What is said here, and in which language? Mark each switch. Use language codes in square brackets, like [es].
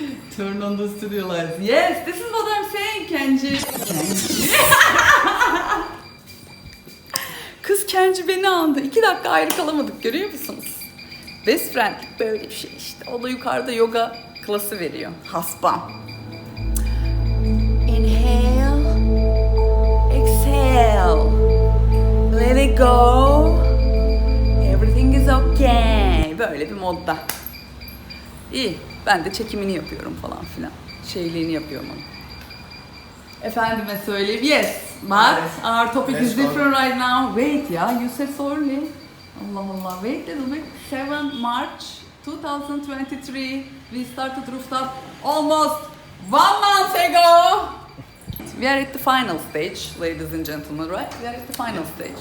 [en] Turn on the studio lights. Yes, this is what I'm saying, Kenji. [tr] Kız Kenji beni andı. 2 dakika ayrı kalamadık, görüyor musunuz? Best friendlik böyle bir şey işte. O da yukarıda yoga klası veriyor. [en] Hasbam. Inhale. Exhale. Let it go. Everything is okay. [tr] Böyle bir modda. İyi. Ben de çekimini yapıyorum falan filan. Şeyliğini yapıyorum onu. Efendime söyleyeyim. Yes. [en] But our topic is different right now. Wait ya. You said sorry. Allah Allah. Wait a little bit. 7 March 2023. We started rooftop almost 1 month ago. We are at the final stage, ladies and gentlemen, right? We are at the final stage.